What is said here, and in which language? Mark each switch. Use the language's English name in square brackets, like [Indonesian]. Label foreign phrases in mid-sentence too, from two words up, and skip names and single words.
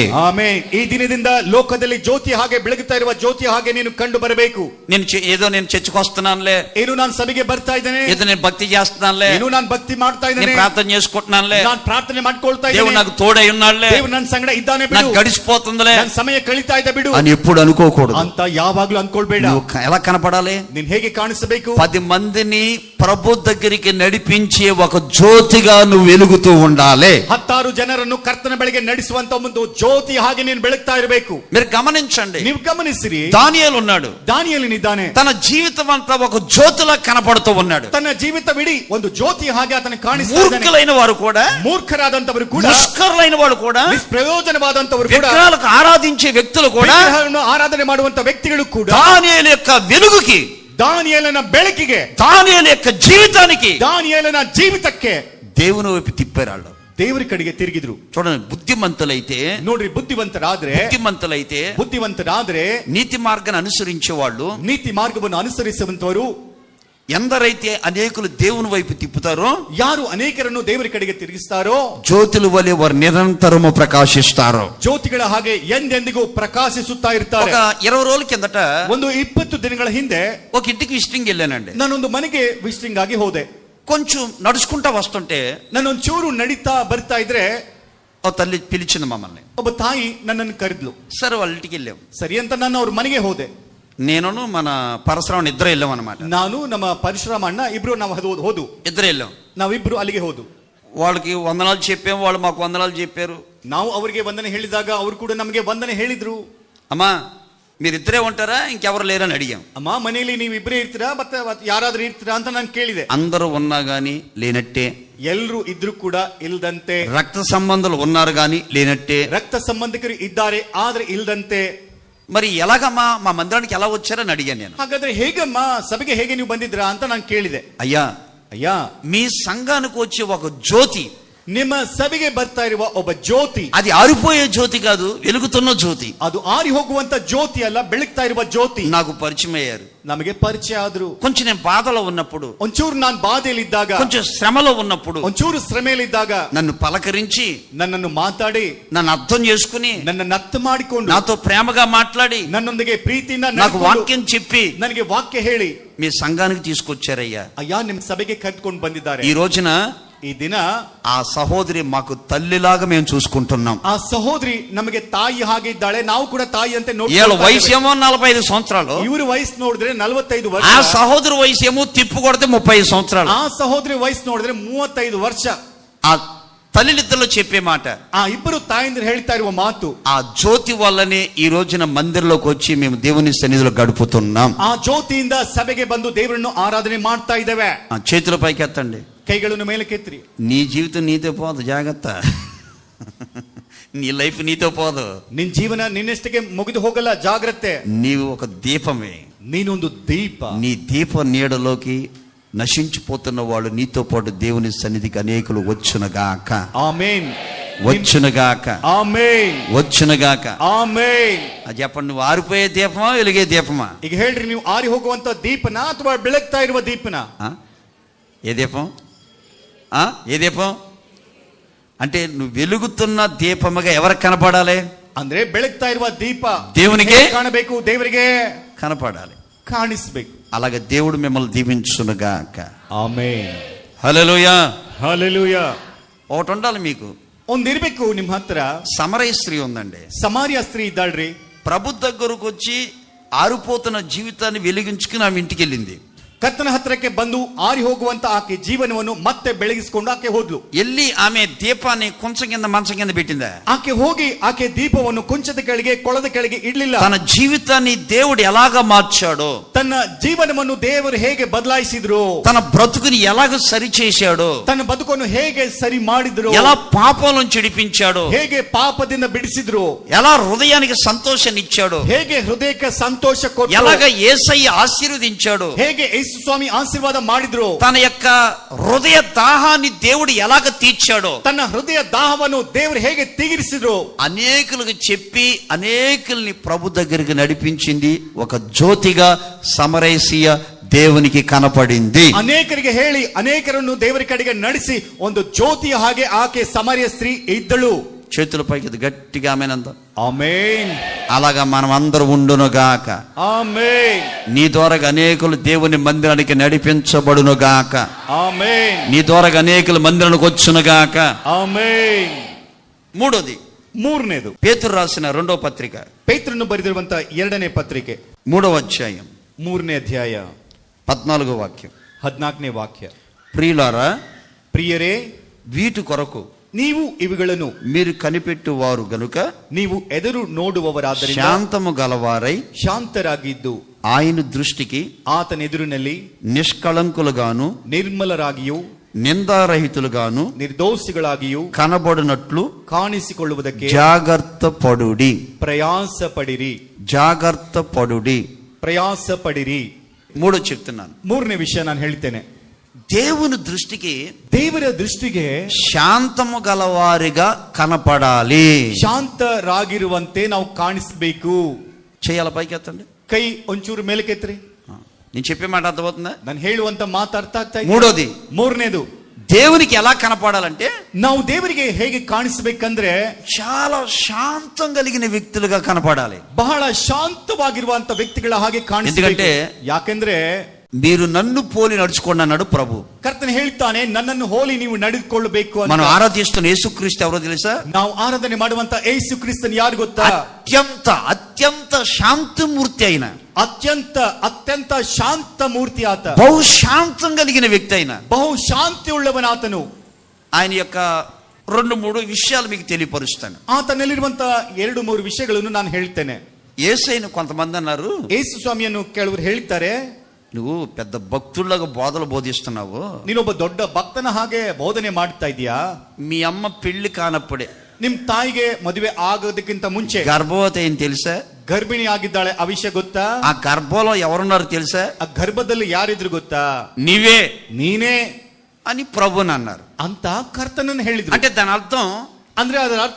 [Kannada] ಆಮೆನ್. ಈ ದಿನದಿಂದ ಲೋಕದಲ್ಲಿ ಜ್ಯೋತಿ ಹಾಗೆ ಬೆಳಗುತ್ತಾ ಇರುವ ಜ್ಯೋತಿ ಹಾಗೆ ನೀನು ಕಂಡು ಬರಬೇಕು. [Telugu] నేను చర్చకు వస్తున్నానులే, [Kannada] ಏನು ನಾನು ಸಭೆಗೆ ಬರ್ತಾ ಇದ್ದೇನೆ, [Telugu] ఏదో నేను భక్తి చేస్తున్నానులే, [Kannada] ಏನು ನಾನು ಭಕ್ತಿ ಮಾಡ್ತಾ [Telugu] నేను [Kannada] ಇದ್ದೇನೆ, [Telugu] ప్రార్థన చేసుకుంటున్నానులే, [Kannada] ನಾನು ಪ್ರಾರ್ಥನೆ ಮಾಡ್ಕೊಳ್ತಾ [Telugu] దేవుడు [Kannada] ಇದ್ದೇನೆ, [Telugu] నాకు తోడై ఉన్నాడులే, [Kannada] ದೇವರು ನನ್ನ ಸಂಗಡ ಇದ್ದಾನೆ ಬಿಡು, [Telugu] నాకు గడిచిపోతుందిలే [Kannada] ನನ್ನ ಸಮಯ ಕಳೀತಾ ಇದೆ ಬಿಡು [Telugu] అని ఎప్పుడు అనుకోకూడదు. [Kannada] ಅಂತ ಯಾವಾಗ್ಲೂ ಅನ್ಕೊಳ್ಬೇಡ. [Telugu] నువ్వు ఎలా కనపడాలి? [Kannada] ನೀನ್ ಹೇಗೆ ಕಾಣಿಸಬೇಕು? [Telugu] 10 మందిని ప్రభు దగ్గరికి నడిపించే ఒక జ్యోతిగా నువ్వు వెలుగుతూ ఉండాలి. [Kannada] 10 ಜನರನ್ನು ಕರ್ತನ ಬಳಿಗೆ ನಡೆಸುವಂತ ಒಂದು ಜ್ಯೋತಿ ಹಾಗೆ ನೀನು ಬೆಳಗ್ತಾ ಇರಬೇಕು. [Telugu] మీరు గమనించండి, [Kannada] ನೀವು ಗಮನಿಸಿರಿ, [Telugu] దానియేలు ఉన్నాడు, [Kannada] ದಾನಿಯೇಲನಿದ್ದಾನೆ, [Telugu] తన జీవితం అంతా ఒక జ్యోతిలా కనపడుతూ ఉన్నాడు. [Kannada] ತನ್ನ ಜೀವಿತವಿಡೀ ಒಂದು ಜ್ಯೋತಿ ಹಾಗೆ ಆತನ ಕಾಣಿಸ್ತಾ ಇದ್ದಾನೆ. [Telugu] మూర్ఖులైన వారు కూడా, [Kannada] ಮೂರ್ಖರಾದಂತವರು ಕೂಡ, [Telugu] దుష్కరులైన వాడు కూడా, [Kannada] ನಿಷ್ಪ್ರಯೋಜನವಾದಂತವರು ಕೂಡ, [Telugu] విగ్రహాలకు ఆరాధించే వ్యక్తులు కూడా [Kannada] ವಿಗ್ರಹಗಳನ್ನು ಆರಾಧನೆ ಮಾಡುವಂತ ವ್ಯಕ್ತಿಗಳು ಕೂಡ [Telugu] దానియేలు యొక్క వెలుగుకి, [Kannada] ದಾನಿಯೇಲನ ಬೆಳಕಿಗೆ, [Telugu] దానియేలు యొక్క జీవితానికి, [Kannada] ದಾನಿಯೇಲನ ಜೀವಿತಕ್ಕೆ [Telugu] దేవుని వైపు తిప్పారు. [Kannada] ದೇವರ ಕಡೆಗೆ ತಿರುಗಿದ್ರು. [Telugu] చూడండి, బుద్ధిమంతులైతే, [Kannada] ನೋಡ್ರಿ, ಬುದ್ಧಿವಂತರಾದ್ರೆ [Telugu] నీతి మార్గాన్ని అనుసరించే వాళ్ళు, [Kannada] ನೀತಿ ಮಾರ್ಗವನ್ನು ಅನುಸರಿಸುವಂತವರು, [Telugu] ఎందరైతే అనేకులు దేవుని వైపు తిప్పుతారో, [Kannada] ಯಾರು ಅನೇಕರನ್ನು ದೇವರ ಕಡೆಗೆ ತಿರುಗಿಸ್ತಾರೋ, [Telugu] జ్యోతుల వలె వారు నిరంతరము ప్రకాశిస్తారు. [Kannada] ಜ್ಯೋತಿಗಳ ಹಾಗೆ ಎಂದೆಂದಿಗೂ ಪ್ರಕಾಶಿಸುತ್ತಾ ಇರ್ತಾರೆ. [Telugu] ఒక 20 రోజుల కిందట [Kannada] ಒಂದು 20 ದಿನಗಳ ಹಿಂದೆ [Telugu] ఒక ఇంటికి విజిటింగ్ వెళ్ళానండి. [Kannada] ನಾನೊಂದು ಮನೆಗೆ ವಿಸಿಟಿಂಗ್ ಆಗಿ ಹೋದೆ. [Telugu] కొంచెం నడుచుకుంటా వస్తుంటే [Kannada] ನಾನೊಂದು ಚೂರು ನಡೀತಾ ಬರ್ತಾ ಇದ್ರೆ [Telugu] ఓ తల్లి పిలిచింది మమ్మల్ని. [Kannada] ಒಬ್ಬ ತಾಯಿ ನನ್ನನ್ನು ಕರೆದ್ಲು. [Telugu] సరే వాళ్ళ ఇంటికి వెళ్ళాం. [Kannada] ಸರಿ ಅಂತ ನಾನು ಅವ್ರ ಮನೆಗೆ ಹೋದೆ. [Telugu] నేను మన పరశురామన్ ఇద్దరు వెళ్ళాం అనమాట. [Kannada] ನಾನು ನಮ್ಮ ಪರಶುರಾಮ ಅಣ್ಣ ಇಬ್ರು ನಾವು ಹೋದು. [Telugu] ఇద్దరు వెళ్ళాం. [Kannada] ನಾವಿಬ್ರು ಅಲ್ಲಿಗೆ ಹೋದು. [Telugu] వాళ్ళకి వందనాలు చెప్పాము, వాళ్ళు మాకు వందనాలు చెప్పారు. [Kannada] ನಾವು ಅವರಿಗೆ ವಂದನೆ ಹೇಳಿದಾಗ ಅವರು ಕೂಡ ನಮಗೆ ವಂದನೆ ಹೇಳಿದ್ರು. [Telugu] అమ్మా మీరిద్దరే ఉంటారా, ఇంకెవరు లేరని అడిగాం. [Kannada] ಅಮ್ಮ ಮನೆಯಲ್ಲಿ ನೀವು ಇಬ್ಬರೇ ಇರ್ತೀರಾ ಮತ್ತೆ ಯಾರಾದ್ರೂ ಇರ್ತೀರಾ ಅಂತ ನಾನು ಕೇಳಿದೆ. [Telugu] అందరూ ఉన్నా గానీ లేనట్టే, [Kannada] ಎಲ್ರು ಇದ್ರು ಕೂಡ ಇಲ್ದಂತೆ, [Telugu] రక్త సంబంధాలు ఉన్నారు గానీ లేనట్టే, [Kannada] ರಕ್ತ ಸಂಬಂಧಿಕರು ಇದ್ದಾರೆ ಆದ್ರೆ ಇಲ್ದಂತೆ. [Telugu] మరి ఎలాగమ్మా మా మందిరానికి ఎలా వచ్చారని అడిగాను నేను. [Kannada] ಹಾಗಾದ್ರೆ ಹೇಗಮ್ಮ ಸಭೆಗೆ ಹೇಗೆ ನೀವು ಬಂದಿದ್ರಾ ಅಂತ ನಾನು ಕೇಳಿದೆ. [Telugu] అయ్యా మీ సంఘానికి వచ్చే ఒక జ్యోతి, [Kannada] ನಿಮ್ಮ ಸಭೆಗೆ ಬರ್ತಾ ಇರುವ ಒಬ್ಬ ಜ್ಯೋತಿ, [Telugu] అది ఆరిపోయే జ్యోతి కాదు, వెలుగుతున్న జ్యోతి. [Kannada] ಅದು ಆರಿ ಹೋಗುವಂತ ಜ್ಯೋತಿ ಅಲ್ಲ, ಬೆಳಗ್ತಾ ಇರುವ ಜ್ಯೋತಿ. [Telugu] నాకు పరిచయం అయ్యారు, [Kannada] ನಮಗೆ ಪರಿಚಯ ಆದ್ರು. [Telugu] కొంచెం నేను బాధలో ఉన్నప్పుడు, [Kannada] ಒಂಚೂರು ನಾನು ಬಾಧೆಯಲ್ಲಿದ್ದಾಗ, [Telugu] కొంచెం శ్రమలో ఉన్నప్పుడు, [Kannada] ಒಂಚೂರು ಶ್ರಮೆಯಲ್ಲಿದ್ದಾಗ [Telugu] నన్ను పలకరించి, [Kannada] ನನ್ನನ್ನು ಮಾತಾಡಿ, [Telugu] నన్ను అర్థం చేసుకుని, [Kannada] ನನ್ನನ್ನು ಅರ್ಥ ಮಾಡಿಕೊಂಡು, [Telugu] నాతో ప్రేమగా మాట్లాడి, [Kannada] ನನ್ನೊಂದಿಗೆ ಪ್ರೀತಿಯಿಂದ [Telugu] నాకు వాక్యం చెప్పి, [Kannada] ನನಗೆ ವಾಕ್ಯ ಹೇಳಿ [Telugu] మీ సంఘానికి తీసుకొచ్చారయ్యా. [Kannada] ಅಯ್ಯ ನಿಮ್ಮ ಸಭೆಗೆ ಕರೆದುಕೊಂಡು ಬಂದಿದ್ದಾರೆ. [Telugu] ఈ రోజున [Kannada] ಈ ದಿನ [Telugu] ఆ సహోదరి మాకు తల్లిలాగా మేము చూసుకుంటున్నాం. [Kannada] ಆ ಸಹೋದರಿ ನಮಗೆ ತಾಯಿ ಹಾಗೆ ಇದ್ದಾಳೆ, ನಾವು ಕೂಡ ತಾಯಿ ಅಂತ ನೋಡಿ. [Telugu] వీళ్ళ వయసు ఏమో 45 సంవత్సరాలు, [Kannada] ಇವರು ವಯಸ್ಸು ನೋಡಿದ್ರೆ 45 ವರ್ಷ. [Telugu] ఆ సహోదరి వయసు ఏమో తిప్పు కొడితే 30 సంవత్సరాలు. [Kannada] ಆ ಸಹೋದರಿ ವಯಸ್ಸು ನೋಡಿದ್ರೆ 35 ವರ್ಷ. [Telugu] ఆ తల్లినిద్దరిలో చెప్పే మాట, [Kannada] ಆ ಇಬ್ಬರು ತಾಯಂದಿರು ಹೇಳ್ತಾ ಇರುವ ಮಾತು, [Telugu] ఆ జ్యోతి వల్లనే ఈ రోజున మందిరంలోకి వచ్చి మేము దేవుని సన్నిధిలో గడుపుతున్నాం. [Kannada] ಆ ಜ್ಯೋತಿಯಿಂದ ಸಭೆಗೆ ಬಂದು ದೇವರನ್ನು ಆರಾಧನೆ ಮಾಡ್ತಾ ಇದ್ದೇವೆ. [Telugu] చేతుల పైకి ఎత్తండి, [Kannada] ಕೈಗಳನ್ನು ಮೇಲಕ್ಕೆತ್ತಿರಿ. [Telugu] నీ జీవితం నీతో పోదు, జాగ్రత్త. నీ లైఫ్ నీతో పోదు, [Kannada] ನಿನ್ ಜೀವನ ನಿನ್ನಷ್ಟಕ್ಕೆ ಮುಗಿದು ಹೋಗಲ್ಲ, ಜಾಗ್ರತೆ. [Telugu] నీవు ఒక దీపమే. [Kannada] ನೀನೊಂದು ದೀಪ. [Telugu] నీ దీప నీడలోకి నశించిపోతున్న వాళ్ళు నీతో పాటు దేవుని సన్నిధికి అనేకులు వచ్చునగాక. ఆమేన్. వచ్చునగాక. ఆమేన్. వచ్చునగాక. ఆమేన్. అది చెప్పండి, నువ్వు ఆరిపోయే దీపమా, వెలిగే దీపమా? [Kannada] ಈಗ ಹೇಳ್ರಿ, ನೀವು ಆರಿ ಹೋಗುವಂತ ದೀಪನ ಅಥವಾ ಬೆಳಗ್ತಾ ಇರುವ ದೀಪನ? [Telugu] ఏ దీపం? ఏ దీపం అంటే నువ్వు వెలుగుతున్న దీపముగా ఎవరికి కనపడాలి? [Kannada] ಅಂದ್ರೆ ಬೆಳಗ್ತಾ ಇರುವ ದೀಪ [Telugu] దేవునికే [Kannada] ಕಾಣಬೇಕು, ದೇವರಿಗೆ [Telugu] కనపడాలి, [Kannada] ಕಾಣಿಸಬೇಕು. [Telugu] అలాగే దేవుడు మిమ్మల్ని దీవించునుగాక. [Kannada] ಆಮೆನ್. [Telugu] హల్లెలూయా. హల్లెలూయా. ఒకటి ఉండాలి మీకు, [Kannada] ಒಂದಿರ್ಬೇಕು ನಿಮ್ಮ ಹತ್ರ. [Telugu] సమరయ స్త్రీ ఉందండి, [Kannada] సమార్య స్త్రీ ಇದ್ದಾಳ್ರಿ. [Telugu] ప్రభు దగ్గరకు వచ్చి ఆరిపోతున్న జీవితాన్ని వెలిగించుకుని ఆమె ఇంటికి వెళ్ళింది. [Kannada] ಕರ್ತನ ಹತ್ರಕ್ಕೆ ಬಂದು ಆರಿ ಹೋಗುವಂತ ಆಕೆ ಜೀವನವನ್ನು ಮತ್ತೆ ಬೆಳಗಿಸಿಕೊಂಡು ಆಕೆ ಹೋದ್ಲು. [Telugu] ఎల్లి ఆమె దీపాన్ని కొంచెం కింద మంచం కింద పెట్టిందా? [Kannada] ಆಕೆ ಹೋಗಿ ಆಕೆ ದೀಪವನ್ನು ಕುಂಚದ ಕೆಳಗೆ ಕೊಳದ ಕೆಳಗೆ ಇಡ್ಲಿಲ್ಲ. [Telugu] తన జీవితాన్ని దేవుడు ఎలాగ మార్చాడో, [Kannada] ತನ್ನ ಜೀವನವನ್ನು ದೇವರು ಹೇಗೆ ಬದಲಾಯಿಸಿದ್ರು, [Telugu] తన బ్రతుకుని ఎలాగ సరి చేశాడో, [Kannada] ತನ್ನ ಬದುಕನ್ನು ಹೇಗೆ ಸರಿ ಮಾಡಿದ್ರು, [Telugu] ఎలా పాపాలను చెడిపించాడో, [Kannada] ಹೇಗೆ ಪಾಪದಿಂದ ಬಿಡಿಸಿದ್ರು, [Telugu] ఎలా హృదయానికి సంతోషాన్ని ఇచ్చాడో, [Kannada] ಹೇಗೆ ಹೃದಯಕ್ಕೆ ಸಂತೋಷ ಕೊಟ್ಟರು, [Telugu] ఎలాగ యేసయ్య ఆశీర్వదించాడో, [Kannada] ಹೇಗೆ ಯೇಸು ಸ್ವಾಮಿ ಆಶೀರ್ವಾದ ಮಾಡಿದ್ರು, [Telugu] తన యొక్క హృదయ దాహాన్ని దేవుడు ఎలాగ తీర్చాడో, [Kannada] ತನ್ನ ಹೃದಯ ದಾಹವನ್ನು ದೇವರು ಹೇಗೆ ತೀರಿಸಿದ್ರು, [Telugu] అనేకులకు చెప్పి అనేకుల్ని ప్రభు దగ్గరికి నడిపించింది ఒక జ్యోతిగా సమరేసియ దేవునికి కనపడింది. [Kannada] ಅನೇಕರಿಗೆ ಹೇಳಿ ಅನೇಕರನ್ನು ದೇವರ ಕಡೆಗೆ ನಡೆಸಿ ಒಂದು ಜ್ಯೋತಿಯ ಹಾಗೆ ಆಕೆ ಸಮರಿಯ ಸ್ತ್ರೀ ಇದ್ದಳು. [Telugu] చేతుల పైకి గట్టిగా ఆమేనంద. ఆమేన్. అలాగా మనం అందరూ ఉండును గాక. ఆమేన్. నీ ద్వారా అనేకులు దేవుని మందిరానికి నడిపించబడును గాక. ఆమేన్. నీ ద్వారా అనేకులు మందిరానికి వచ్చును గాక. ఆమేన్. మూడోది, [Kannada] ಮೂರನೇದು, [Telugu] పేతురు రాసిన రెండో పత్రిక, [Kannada] ಪೇತ್ರನು ಬರೆದಿರುವಂತ ಎರಡನೇ ಪತ್ರಿಕೆ [Telugu] 3వ అధ్యాయం [Kannada] 3ನೇ ಅಧ್ಯಾಯ [Telugu] 14వ వాక్యం. [Kannada] 14ನೇ ವಾಕ್ಯ. [Telugu] ప్రియులారా, [Kannada] ಪ್ರಿಯರೇ, [Telugu] వీటి కొరకు [Kannada] ನೀವು ಇವುಗಳನ್ನು [Telugu] మీరు కనిపెట్టువారు గనుక [Kannada] ನೀವು ಎದುರು ನೋಡುವವರಾದ್ದರಿಂದ [Telugu] శాంతము గలవారై [Kannada] ಶಾಂತರಾಗಿದ್ದು [Telugu] ఆయన దృష్టికి [Kannada] ಆತನೆದುರಿನಲ್ಲಿ [Telugu] నిష్కళంకులుగాను [Kannada] ನಿರ್ಮಲರಾಗಿಯೂ [Telugu] నిందారహితులుగాను [Kannada] ನಿರ್ದೋಷಿಗಳಾಗಿಯೂ [Telugu] కనబడినట్లు [Kannada] ಕಾಣಿಸಿಕೊಳ್ಳುವುದಕ್ಕೆ [Telugu] జాగ్రత్త పడుడి. [Kannada] ಪ್ರಯಾಸ ಪಡಿರಿ. [Telugu] జాగ్రత్త పడుడి. [Kannada] ಪ್ರಯಾಸ ಪಡಿರಿ. [Telugu] మూడో చెప్తున్నాను, [Kannada] ಮೂರನೇ ವಿಷಯ ನಾನು ಹೇಳ್ತೇನೆ. [Telugu] దేవుని దృష్టికి [Kannada] ದೇವರ ದೃಷ್ಟಿಗೆ [Telugu] శాంతము గలవారిగా కనపడాలి. [Kannada] ಶಾಂತರಾಗಿರುವಂತೆ ನಾವು ಕಾಣಿಸಬೇಕು. [Telugu] చేయాల పైకి ఎత్తండి. [Kannada] ಕೈ ಒಂಚೂರು ಮೇಲಕ್ಕೆತ್ರಿ. [Telugu] నేను చెప్పే మాట అర్థమవుతుందా? [Kannada] ನಾನು ಹೇಳುವಂತ ಮಾತು ಅರ್ಥ ಆಗ್ತಾ ಇದೆ? [Telugu] మూడోది, [Kannada] ಮೂರನೇದು, [Telugu] దేవునికి ఎలా కనపడాలంటే [Kannada] ನಾವು ದೇವರಿಗೆ ಹೇಗೆ ಕಾಣಿಸಬೇಕಂದ್ರೆ [Telugu] చాలా శాంతం కలిగిన వ్యక్తులుగా కనపడాలి. [Kannada] ಬಹಳ ಶಾಂತವಾಗಿರುವಂತ ವ್ಯಕ್ತಿಗಳ ಹಾಗೆ ಕಾಣಿಸಬೇಕು. [Telugu] ఎందుకంటే [Kannada] ಯಾಕೆಂದ್ರೆ [Telugu] మీరు నన్ను పోలి నడుచుకోండి అన్నాడు ప్రభు. [Kannada] ಕರ್ತನ ಹೇಳ್ತಾನೆ, ನನ್ನನ್ನು ಹೋಲಿ ನೀವು ನಡೆದುಕೊಳ್ಳಬೇಕು ಅಂತ. [Telugu] మనం ఆరాధిస్తున్న యేసుక్రీస్తు ఎవరో తెలుసా? [Kannada] ನಾವು ಆರಾಧನೆ ಮಾಡುವಂತ ಯೇಸು ಕ್ರಿಸ್ತನ್ ಯಾರು ಗೊತ್ತಾ? [Telugu] అత్యంత శాంతమూర్తి అయిన, [Kannada] ಅತ್ಯಂತ ಶಾಂತ ಮೂರ್ತಿ ಆತ. [Telugu] బహు శాంతం కలిగిన వ్యక్తి అయిన, [Kannada] ಬಹು ಶಾಂತಿ ಉಳ್ಳವನಾತನು. [Telugu] ఆయన యొక్క 2-3 విషయాలు మీకు తెలియపరుస్తాను. [Kannada] ಆತನಲ್ಲಿರುವಂತ 2-3 ವಿಷಯಗಳನ್ನು ನಾನು ಹೇಳ್ತೇನೆ. [Telugu] యేసయ్యను కొంతమంది అన్నారు, [Kannada] ಯೇಸು ಸ್ವಾಮಿಯನ್ನು ಕೆಲವರು ಹೇಳ್ತಾರೆ, [Telugu] నువ్వు పెద్ద భక్తుల్లాగా బోధలు బోధిస్తున్నావు, [Kannada] ನೀನೊಬ್ಬ ದೊಡ್ಡ ಭಕ್ತನ ಹಾಗೆ ಬೋಧನೆ ಮಾಡ್ತಾ ಇದೀಯಾ. [Telugu] మీ అమ్మ పెళ్లి కానప్పుడే [Kannada] ನಿಮ್ ತಾಯಿಗೆ ಮದುವೆ ಆಗೋದಕ್ಕಿಂತ ಮುಂಚೆ [Telugu] గర్భవతి అయింది తెలుసా? [Kannada] ಗರ್ಭಿಣಿ ಆಗಿದ್ದಾಳೆ. ಆ ವಿಷಯ ಗೊತ್ತಾ? [Telugu] ఆ గర్భంలో ఎవరున్నారు తెలుసా? [Kannada] ಆ ಗರ್ಭದಲ್ಲಿ ಯಾರಿದ್ರು ಗೊತ್ತಾ? [Telugu] నీవే [Kannada] ನೀನೇ [Telugu] అని ప్రభుని అన్నారు. [Kannada] ಅಂತ ಕರ್ತನನ್ನು ಹೇಳಿದ್ರು. [Telugu] అంటే దాని అర్థం, [Kannada] ಅಂದ್ರೆ ಅದರ ಅರ್ಥ,